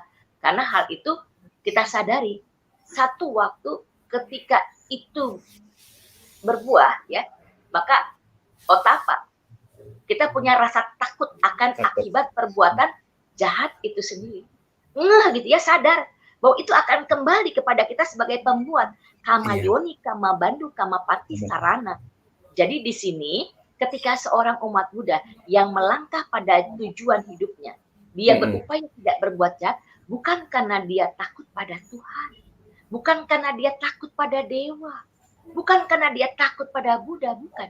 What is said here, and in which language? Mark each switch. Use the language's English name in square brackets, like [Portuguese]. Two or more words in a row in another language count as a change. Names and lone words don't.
[Indonesian] Karena hal itu kita sadari satu waktu ketika itu berbuah ya, maka otapa, kita punya rasa takut akan akibat perbuatan jahat itu sendiri. Gitu ya, sadar bahwa itu akan kembali kepada kita sebagai pembuat. [Pali] Kama yoni, kama bandu, kama pati sarana. [Indonesian] Jadi di sini ketika seorang umat Buddha yang melangkah pada tujuan hidupnya, dia berupaya tidak berbuat jahat, bukan karena dia takut pada Tuhan, bukan karena dia takut pada dewa, bukan karena dia takut pada Buddha, bukan.